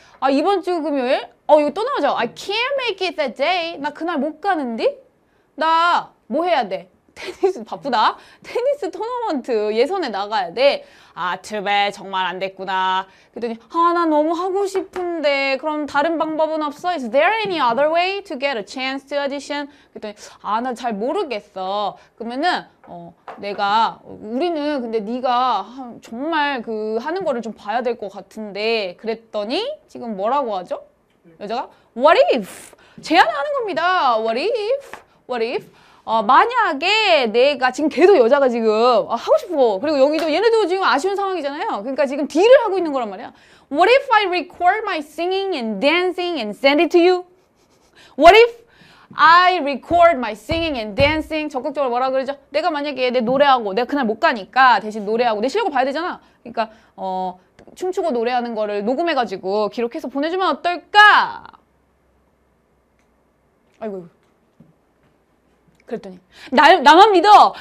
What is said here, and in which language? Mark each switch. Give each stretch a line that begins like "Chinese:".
Korean: 이번 주 금요일? 이거 또 나오죠?
English: I can't make it that day.
Korean: 나 그날 못 가는데? 나 뭐 해야 돼? 테니스 바쁘다. 테니스 토너먼트 예선에 나가야 돼.
English: too bad.
Korean: 정말 안 됐구나. 그랬더니 나 너무 하고 싶은데 그럼 다른 방법은 없어?
English: Is there any other way to get a chance to audition?
Korean: 그랬더니 나 잘 모르겠어. 그러면은 우리는 근데 네가 정말 하는 거를 좀 봐야 될 것 같은데 그랬더니 지금 뭐라고 하죠? 여자가
English: What if?
Korean: 제안을 하는 겁니다. What if? 만약에 내가 지금 계속 여자가 지금 하고 싶어. 그리고 여기도 얘네도 지금 아쉬운 상황이잖아요. 그러니까 지금 딜을 하고 있는 거란 말이야.
English: What if I record my singing and dancing and send it to you? What if I record my singing and dancing?
Korean: 적극적으로 뭐라 그러죠? 내가 만약에 내 노래하고 내가 그날 못 가니까 대신 노래하고 내 실력을 봐야 되잖아. 그러니까 춤추고 노래하는 거를 녹음해가지고 기록해서 보내주면 어떨까? 아이고. 그랬더니 나만 믿어.